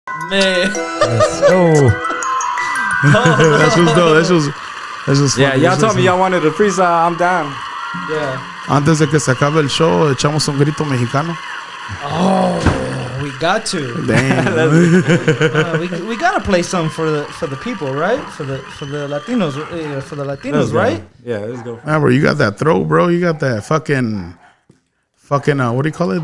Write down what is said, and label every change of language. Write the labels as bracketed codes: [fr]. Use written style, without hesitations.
[en] Man. Let's go. That's what's dope. That's just Yeah, funny. y'all That's told me just- y'all wanted a freestyle. I'm down. Yeah. [es] Antes de que se acabe el show, echamos un grito mexicano. [en] Oh, we got to. Damn. We gotta play something for the people, right? For the Latinos, right? Yeah, let's go. Man, bro, you got that throw, bro. You got that fucking what do you call it?